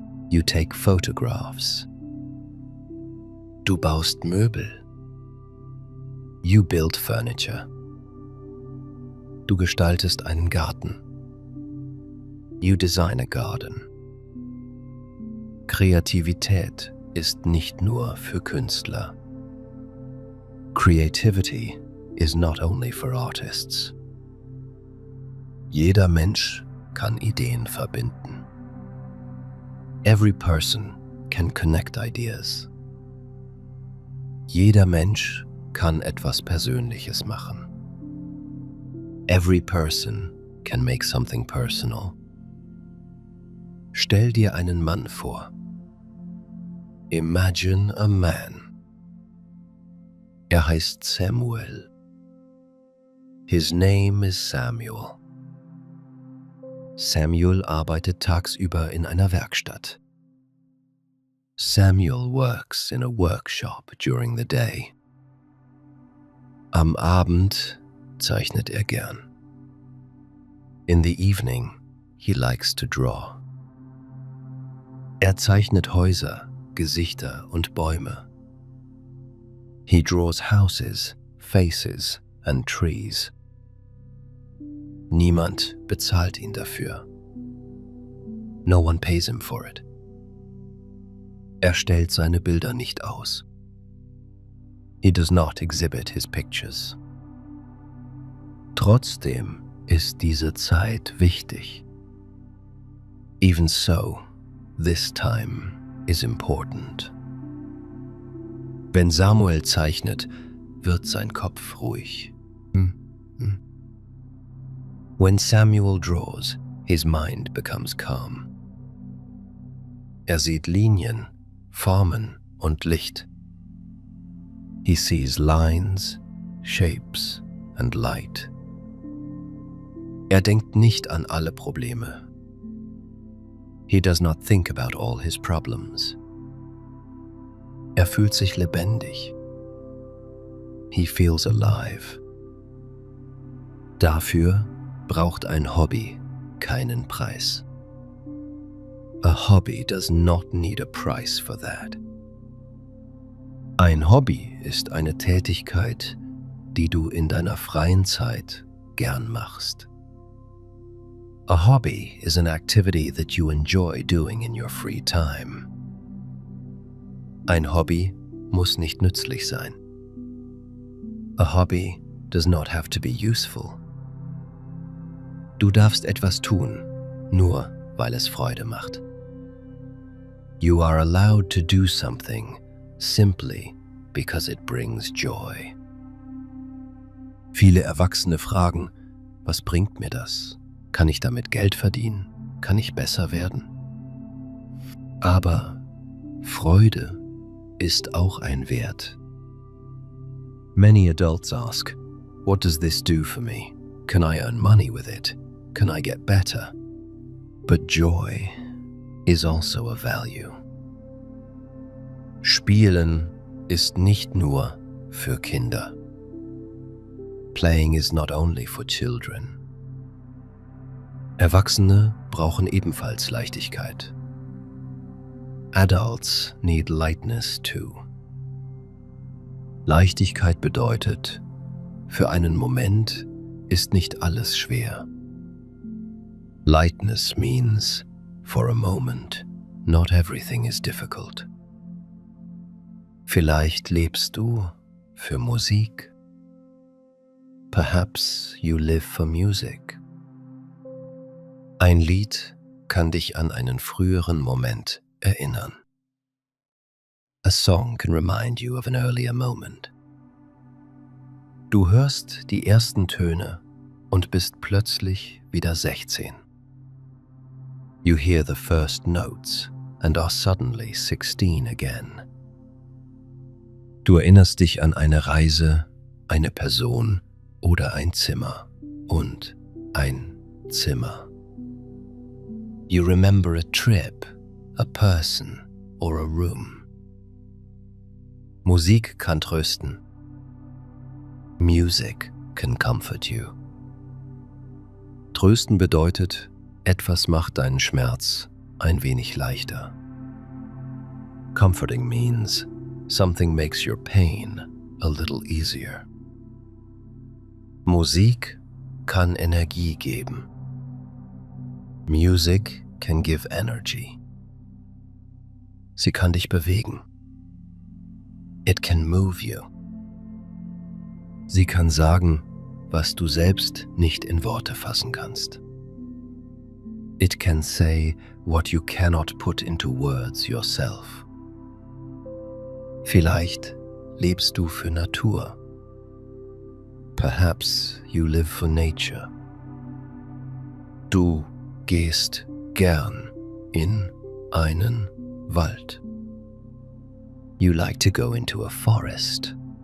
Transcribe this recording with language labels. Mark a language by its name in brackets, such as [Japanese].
[English] You take photographs. [German] Du baust Möbel. [English] You build furniture. [German] Du gestaltest einen Garten. [English] You design a garden. [German] Kreativität ist nicht nur für Künstler. [English] Creativity is not only for artists. [German] Jeder Mensch kann Ideen verbinden. [English] Every person can connect ideas. [German] Jeder Mensch kann etwas Persönliches machen. [English] Every person can make something personal. [German] Stell dir einen Mann vor. [English] Imagine a man. [German] Er heißt Samuel. [English] His name is Samuel. [German] Samuel arbeitet tagsüber in einer Werkstatt. [English] Samuel works in a workshop during the day. [German] Am Abend zeichnet er gern. [English] In the evening, he likes to draw. [German] Er zeichnet Häuser, Gesichter und Bäume. [English] He draws houses, faces and trees. [German] Niemand bezahlt ihn dafür. [English] No one pays him for it. [German] Er stellt seine Bilder nicht aus. [English] He does not exhibit his pictures. [German] Trotzdem ist diese Zeit wichtig. [English] Even so, this time is important. [German] Wenn Samuel zeichnet, wird sein Kopf ruhig. [English] When Samuel draws, his mind becomes calm. [German] Er sieht Linien, Formen und Licht. [English] He sees lines, shapes and light. [German] Er denkt nicht an alle Probleme. [English] He does not think about all his problems. [German] Er fühlt sich lebendig. [English] He feels alive. [German] Dafür braucht ein Hobby keinen Preis. [English] A hobby does not need a price for that. [German] Ein Hobby ist eine Tätigkeit, die du in deiner freien Zeit gern machst. [English] A hobby is an activity that you enjoy doing in your free time. [German] Ein Hobby muss nicht nützlich sein. [English] A hobby does not have to be useful. [German] Du darfst etwas tun, nur weil es Freude macht. [English] You are allowed to do something simply because it brings joy. [German] Viele Erwachsene fragen, was bringt mir das? Kann ich damit Geld verdienen? Kann ich besser werden? Aber Freude ist auch ein Wert. [English] Many adults ask, what does this do for me? Can I earn money with it? Can I get better? But joy is also a value. [German] Spielen ist nicht nur für Kinder. [English] Playing is not only for children. [German] Erwachsene brauchen ebenfalls Leichtigkeit. [English] Adults need lightness too. [German] Leichtigkeit bedeutet, für einen Moment ist nicht alles schwer. [English] Lightness means, for a moment, not everything is difficult. [German] Vielleicht lebst du für Musik. [English] Perhaps you live for music. [German] Ein Lied kann dich an einen früheren Moment erinnern. [English] A song can remind you of an earlier moment. [German] Du hörst die ersten Töne und bist plötzlich wieder 16. [English] You hear the first notes and are suddenly 16 again. [German] Du erinnerst dich an eine Reise, eine Person oder ein Zimmer und ein Zimmer. [English] You remember a trip, a person or a room. [German] Musik kann trösten. [English] Music can comfort you. [German] Trösten bedeutet, etwas macht deinen Schmerz ein wenig leichter. [English] Comforting means something makes your pain a little easier. [German] Musik kann Energie geben. [English] Music can give energy. [German] Sie kann dich bewegen. [English] It can move you. [German] Sie kann sagen, was du selbst nicht in Worte fassen kannst. [English] It can say what you cannot put into words yourself. [German] Vielleicht lebst du für Natur. [English] Perhaps you live for nature. [German] Du gehst gern in einen Wald. [English] You like to go into a forest.